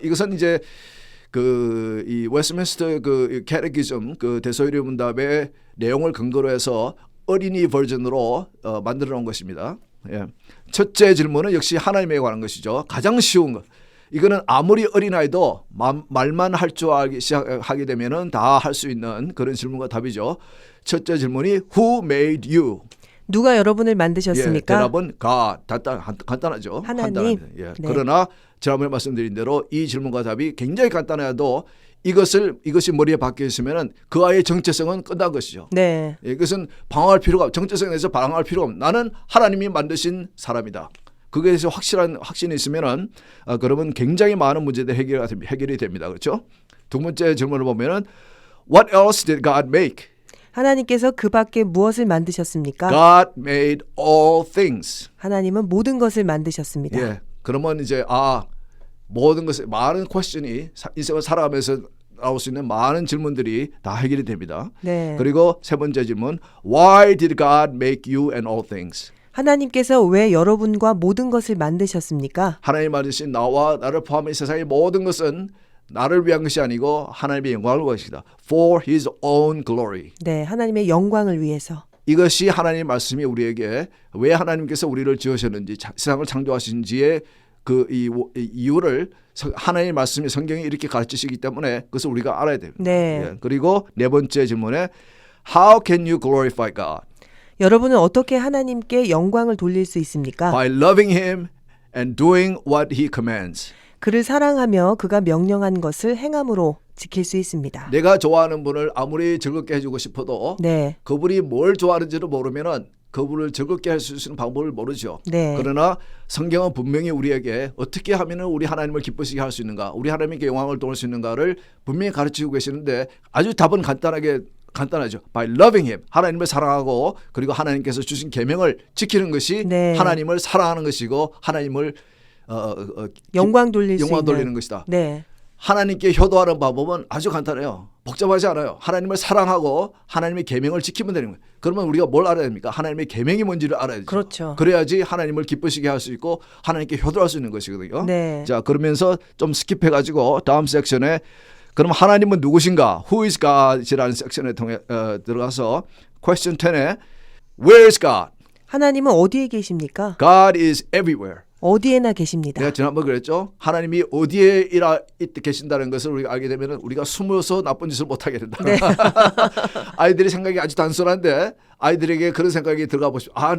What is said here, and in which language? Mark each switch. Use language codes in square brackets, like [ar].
[ko] 이것은 이제 이 웨스트민스터 캐테키즘 대소이리 문답의 내용을 근거로 해서 어린이 버전으로 만들어 놓은 것입니다. 첫째 질문은 역시 하나님에 관한 것이죠. 가장 쉬운 것. 이거는 아무리 어린아이도 말만 할 줄 알기 시작하게 되면은 다 할 수 있는 그런 질문과 답이죠. 첫째 질문이 [en] Who made you? [ko] 누가 여러분을 만드셨습니까? 대답은 God. 간단하죠. 하나님. 그러나 지난번에 말씀드린 대로 이 질문과 답이 굉장히 간단해도 이것이 머리에 박혀 있으면은 그 아이의 정체성은 끝난 것이죠. 이것은 방황할 필요가, 정체성에 대해서 방황할 필요가 없는, 나는 하나님이 만드신 사람이다. 그거에 대해서 확신이 있으면은 그러면 굉장히 많은 문제들이 해결이 됩니다. 그렇죠? 두 번째 질문을 보면은 [en] What else did God make? [ko] 하나님께서 그 밖에 무엇을 만드셨습니까? [en] God made all things. [ko] 하나님은 모든 것을 만드셨습니다. 그러면 이제 모든 것에 많은 퀘스천이 인생을 살아가면서 나올 수 있는 많은 질문들이 다 해결이 됩니다. 그리고 세 번째 질문 [en] Why did God make you and all things? [ko] 하나님께서 왜 여러분과 모든 것을 만드셨습니까? 하나님 만드신 나와 나를 포함한 세상의 모든 것은 나를 위한 것이 아니고 하나님의 영광을 위한 것이다. [en] For His own glory. [ko] 하나님의 영광을 위해서. 이것이 하나님의 말씀이 우리에게 왜 하나님께서 우리를 지으셨는지, 세상을 창조하신지의 이유를 하나님의 말씀이, 성경이 이렇게 가르치시기 때문에 그것을 우리가 알아야 됩니다. 그리고 네 번째 질문에 [en] How can you glorify God? [ko] 여러분은 어떻게 하나님께 영광을 돌릴 수 있습니까? [en] By loving Him and doing what He commands. [ko] 그를 사랑하며 그가 명령한 것을 행함으로 지킬 수 있습니다. 내가 좋아하는 분을 아무리 즐겁게 해주고 싶어도 그분이 뭘 좋아하는지를 모르면은 그분을 즐겁게 할 수 있는 방법을 모르죠. 네. 그러나 성경은 분명히 우리에게 어떻게 하면 우리 하나님을 기쁘시게 할 수 있는가, 우리 하나님께 영광을 돌릴 수 있는가를 분명히 가르치고 계시는데 아주 답은 간단하죠. [en] By loving Him, [ko] 하나님을 사랑하고 그리고 하나님께서 주신 계명을 지키는 것이 네. 하나님을 사랑하는 것이고 하나님을 영광 돌릴 수 영광 있는. 돌리는 것이다. 네. 하나님께 효도하는 방법은 아주 간단해요. 복잡하지 않아요. 하나님을 사랑하고 하나님의 계명을 지키면 되는 거예요. 그러면 우리가 뭘 알아야 됩니까? 하나님의 계명이 뭔지를 알아야죠. 그렇죠. 그래야지 하나님을 기쁘시게 할 수 있고 하나님께 효도할 수 있는 것이거든요. 네. 자, 그러면서 좀 스킵해가지고 다음 섹션에 그럼 하나님은 누구신가? [en] Who is God?이라는 [ko] 섹션에 들어가서 [en] question 10에 Where is God? [ko] 하나님은 어디에 계십니까? [en] God is everywhere. [ko] 어디에나 계십니다. 내가 지난번 그랬죠. 하나님이 어디에 계신다는 것을 우리가 알게 되면 우리가 숨어서 나쁜 짓을 못하게 된다. 네. 아이들의 생각이 아주 단순한데 아이들에게 그런 생각이 들어가 보십시오.